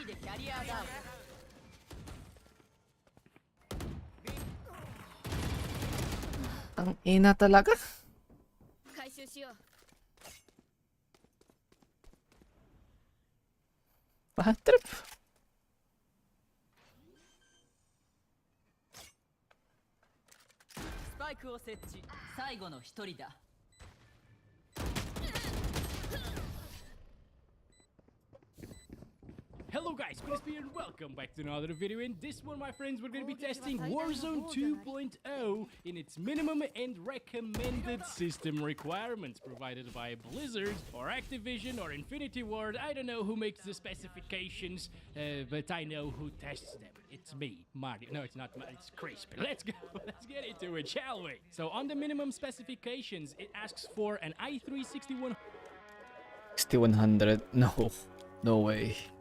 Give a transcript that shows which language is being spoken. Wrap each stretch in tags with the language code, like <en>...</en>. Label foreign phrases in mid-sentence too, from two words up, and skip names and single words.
<ja>ャリアダウン</ja> <tl>Ang ina talaga.</tl> <ja>回収しよう</ja> <en>Bad trip.</en> <ja>スパイクを設置最後の一人だ</ja> <en>Hello guys, crispy and welcome back to another video. In this one, my friends, we're going to be testing Warzone 2.0 in its minimum and recommended system requirements provided by Blizzard or Activision or Infinity Ward. I don't know who makes the specifications, but I know who tests them. It's me, Mario. No, it's not. It's Crispy. Let's go. Let's get into it, shall we? So on the minimum specifications, it asks for an i3 6100. No way.</en>